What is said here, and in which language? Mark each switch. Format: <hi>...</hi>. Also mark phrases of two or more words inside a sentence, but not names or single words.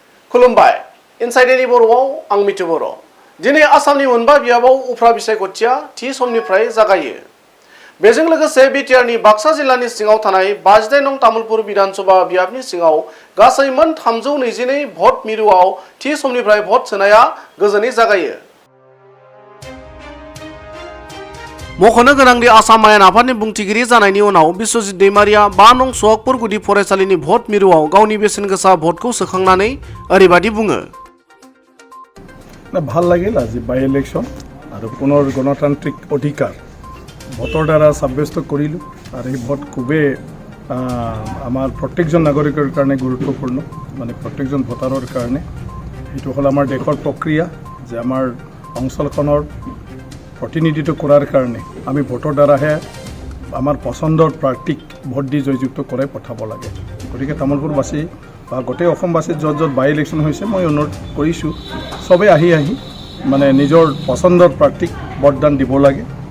<brx>खुलुमबाय इनसाइडनि बर'आव आं मिथु बर' दिनै आसामनि मोनबा बियाबाव उफ्रा बिसायख'थिया थि समनिफ्राय जागायो बेजों लोगोसे बिटिआरनि बाक्सा जिल्लानि सिङाव थानाय 52 नं तामुलपुर विधानसभा बियाबनि सिङाव गासै मोन 322 भट मिरुआव थि समनिफ्राय भट सोनाया गोजोनै जागायो मख'नो गोनांदि आसाम आयेन आफादनि बुंथिगिरि जानायनि उनाव बिश्वजित दैमारिया 5 नं सुवाकपुर गुदि फरायसालिनि भट मिरुआव गावनि बेसेन गोसा भटखौ सोखांनानै ओरैबादि बुङो</brx> <as>ভাল লাগিল আজি</as> <en>by election</en> <as>আৰু পুনৰ গণতান্ত্ৰিক অধিকাৰ ভোটৰ দ্বাৰা সাব্যস্ত কৰিলোঁ আৰু এই ভোট খুবেই আমাৰ প্ৰত্যেকজন নাগৰিকৰ কাৰণে গুৰুত্বপূৰ্ণ মানে প্ৰত্যেকজন ভোটাৰৰ কাৰণে এইটো হ'ল আমাৰ দেশৰ প্ৰক্ৰিয়া যে আমাৰ অঞ্চলখনৰ প্ৰতিনিধিত্ব কৰাৰ কাৰণে আমি ভোটৰ দ্বাৰাহে আমাৰ পছন্দৰ প্ৰাৰ্থীক ভোট দি জয়যুক্ত কৰাই পঠাব লাগে গতিকে তামুলপুৰবাসী বা গোটেই অসমবাসীৰ য'ত য'ত</as> <en>by election</en> <as>হৈছে মই অনুৰোধ কৰিছোঁ সবে আহি মানে নিজৰ পছন্দৰ প্ৰাৰ্থীক ভোটদান দিব লাগে</as>